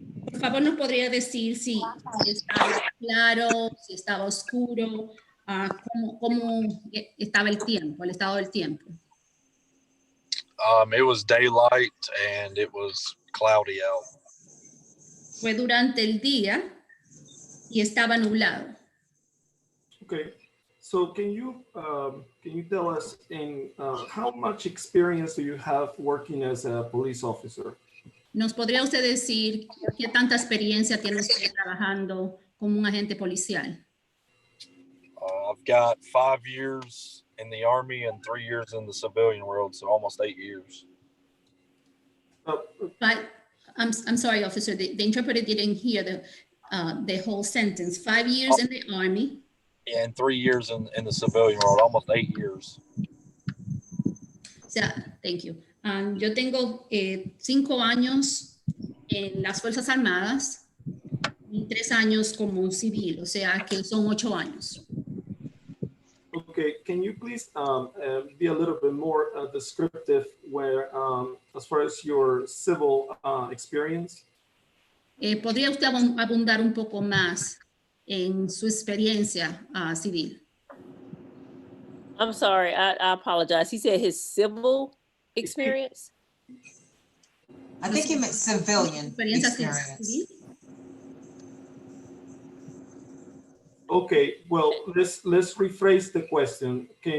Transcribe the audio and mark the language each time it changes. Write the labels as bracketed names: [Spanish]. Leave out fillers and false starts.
[Spanish] Por favor, ¿nos podría decir si estaba claro, si estaba oscuro, cómo estaba el tiempo, el estado del tiempo? [English] It was daylight and it was cloudy out. [Spanish] Fue durante el día y estaba nublado. [English] okay. So can you tell us how much experience do you have working as a police officer? [Spanish] ¿Nos podría usted decir qué tanta experiencia tiene usted trabajando como un agente policial? [English] I've got 5 years in the Army and 3 years in the civilian world, so almost 8 years. But I'm sorry, officer, the interpreter didn't hear the whole sentence. 5 years in the Army. Yeah, and 3 years in the civilian world, almost 8 years. Thank you. [Spanish] Yo tengo 5 años en las Fuerzas Armadas y 3 años como civil, o sea que son 8 años. [English] Okay, can you please be a little bit more descriptive where, as far as your civil experience? [Spanish] ¿Podría usted abundar un poco más en su experiencia civil? [English] I'm sorry, I apologize. He said his civil experience? I think he meant civilian [Spanish] ¿Experiencia [English] experience. [Spanish] civil? [English] Okay, well, let's rephrase the question.